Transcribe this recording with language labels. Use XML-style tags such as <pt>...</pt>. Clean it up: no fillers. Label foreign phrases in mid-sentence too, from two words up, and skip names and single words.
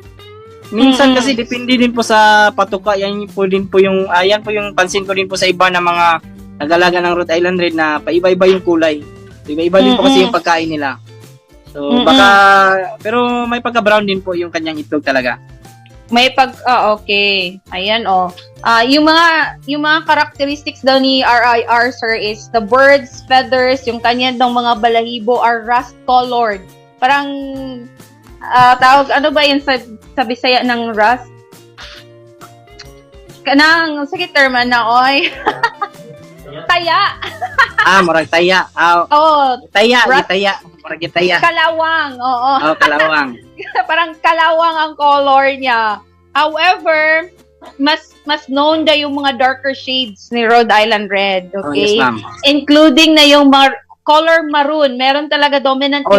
<tl>Minsan kasi depende din po sa patuka. Yan po yung pansin ko din po sa iba na mga nag-alaga ng Rhode Island Red na paiba-iba yung kulay. Iba-iba din po kasi yung pagkain nila. So pero may pagka-brown din po yung kanyang itlog talaga. May okay. Ayan yung mga characteristics daw ni RIR sir</tl> <en>is the bird's feathers,</en> <tl>yung kanyang mga balahibo</tl> <en>are rust colored.</en> <tl>Parang tawag ano ba yun sa Bisaya ng rust?</tl> <ceb>Kanang sige term na oy. Taya. Murag taya. Taya. Murag taya.</ceb> <tl>Kalawang, oo. Kalawang. Parang kalawang ang color niya. However, mas known na yung mga</tl> <en>darker shades</en> <tl>ni Rhode Island Red, okay?</tl> <en>Yes, ma'am.</en> <tl>Including na yung</tl> <en>color maroon.</en> <tl>Meron talaga dominant yung</tl>